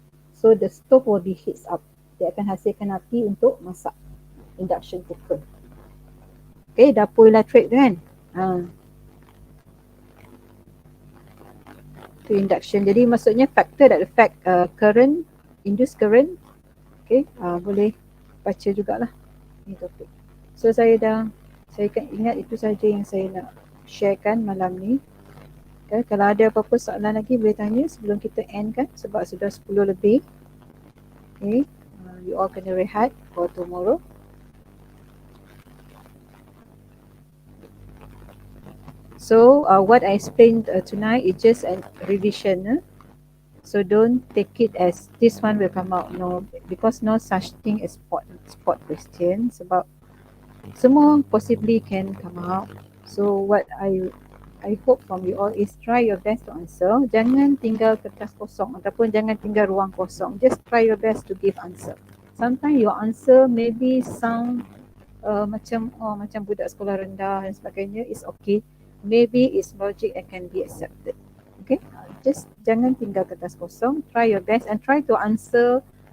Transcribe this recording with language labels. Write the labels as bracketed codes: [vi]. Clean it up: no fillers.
[en] So the stove will be heat up. [ms] Dia akan hasilkan api untuk masak. Induction cooker. Okay, dapur elektrik tu kan. [en] To induction. [ms] Jadi maksudnya [en] factor that affect current, induced current. [ms] Okay, boleh baca jugalah ni topik. So saya ingat itu saja yang saya nak sharekan malam ni. Okay, kalau ada apa-apa soalan lagi boleh tanya sebelum kita end kan, sebab sudah 10 lebih. [en] Okay, you all [ms] kena rehat [en] for tomorrow. So what I explained tonight is just a revision. So don't take it as this one will come out. No, because no such thing as spot question. [ms] Sebab semua [en] possibly can come out. So what I hope from you all is try your best to answer. [ms] Jangan tinggal kertas kosong ataupun jangan tinggal ruang kosong. [en] Just try your best to give answer. Sometimes your answer maybe sound [ms] macam budak sekolah rendah dan sebagainya. [en] It's okay. Maybe it's logic and can be accepted. Okay, just [ms] jangan tinggal kertas kosong. [en] Try your best and try to answer.